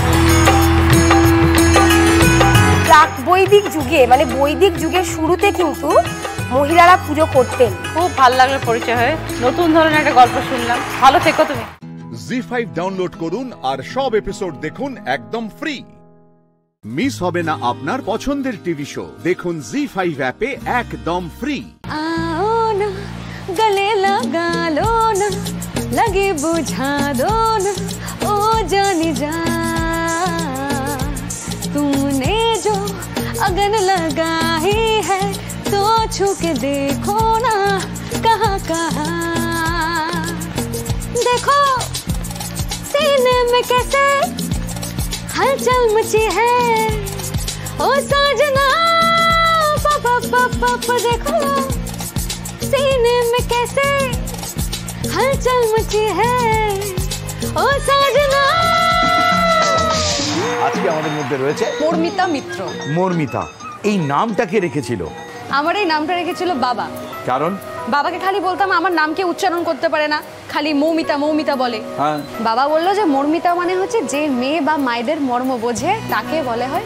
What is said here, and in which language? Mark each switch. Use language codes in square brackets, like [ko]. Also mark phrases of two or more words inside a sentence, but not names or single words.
[bn] প্রাক বৈদিক যুগে, মানে বৈদিক যুগের শুরুতে কিন্তু মহিলারা পুজো করতেন। খুব ভালো লাগলো পরিচয় হয়ে, নতুন ধরনের একটা গল্প শুনলাম। ভালো থেকো তুমি। জি5 ডাউনলোড করুন আর সব এপিসোড দেখুন একদম ফ্রি। মিস হবে না আপনার পছন্দের টিভি শো, দেখুন জি5 অ্যাপে একদম ফ্রি। [hi] आओ ना गले लगा लो ना, लगे बुझा दो ना, ओ जाने जा तुमने जो अगन लगाई है, तो छू के देखो ना कहाँ कहाँ। देखो सीने में कैसे हलचल मची है, ओ साजना पापा पापा देखो सीने में कैसे हलचल मची है, ओ साजना। [bn] আজকে আমাদের মধ্যে রয়েছে মর্মিতা মিত্র। মর্মিতা, এই নামটা কে রেখেছিল? আমার এই নামটা রেখেছিল বাবা। কারণ বাবাকে খালি বলতাম আমার নামকে উচ্চারণ করতে পারে না, খালি মৌমিতা মৌমিতা বলে। বাবা বললো যে মর্মিতা মানে হচ্ছে যে মেয়ে বা মায়েদের মর্ম বোঝে তাকে বলে হয়।